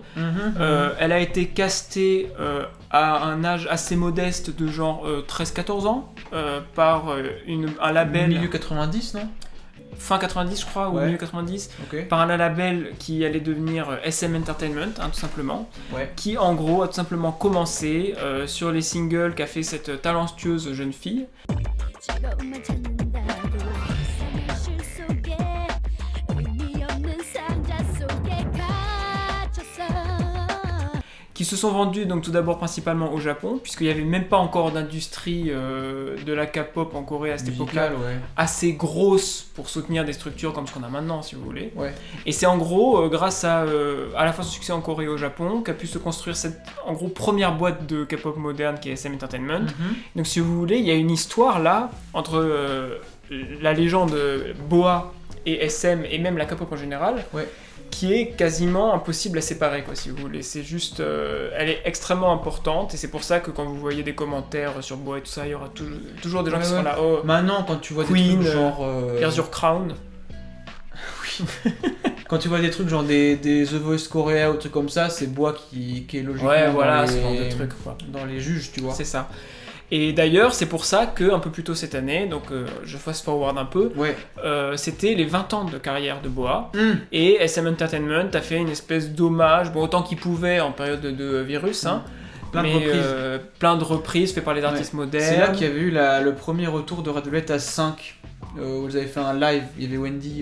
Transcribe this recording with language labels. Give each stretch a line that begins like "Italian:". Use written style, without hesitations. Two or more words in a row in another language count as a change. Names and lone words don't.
French: Elle a été castée à un âge assez modeste de genre 13-14 ans par un label Milieu 90, non? fin 90 je crois, ou Ouais. milieu 90, Ok. par un label qui allait devenir SM Entertainment, hein, tout simplement, Ouais. qui en gros a tout simplement commencé sur les singles qu'a fait cette talentueuse jeune fille.
Korean: 즐거움만 찾는다고 세상의 실 속에 의미 없는 상자 속에 갇혔어
French: Qui se sont vendus donc tout d'abord principalement au Japon, puisqu'il n'y avait même pas encore d'industrie de la K-pop en Corée à cette époque-là, Musical, ouais. assez grosse pour soutenir des structures comme ce qu'on a maintenant, si vous voulez. Ouais. Et c'est en gros, grâce à la fois son succès en Corée et au Japon, qu'a pu se construire cette, en gros, première boîte de K-pop moderne qui est SM Entertainment. Donc si vous voulez, il y a une histoire là, entre la légende Boa et SM, et même la K-pop en général, Ouais. qui est quasiment impossible à séparer, quoi, si vous voulez. C'est juste... elle est extrêmement importante, et c'est pour ça que quand vous voyez des commentaires sur Boa et tout ça, il y aura toujours des gens Ouais, qui ouais. seront là, oh, Maintenant, quand tu vois Queen, des trucs genre.
English: here's your crown.
French: Quand tu vois des trucs genre des The Voice Korea ou trucs comme ça, c'est Boa qui est logiquement Ouais, dans voilà, les... ce genre de trucs, quoi. dans les juges, tu vois. C'est ça. Et d'ailleurs, c'est pour ça que un peu plus tôt cette année, donc je
English: fast forward
French: un peu, Ouais. c'était les 20 ans de carrière de Boa, et SM Entertainment a fait une espèce d'hommage, bon autant qu'il pouvait en période de virus, hein, Plein de mais reprises. plein de reprises faites par les artistes modernes. C'est là qu'il y avait eu le premier retour de Radiohead à 5, où vous avez fait un live, il y avait Wendy.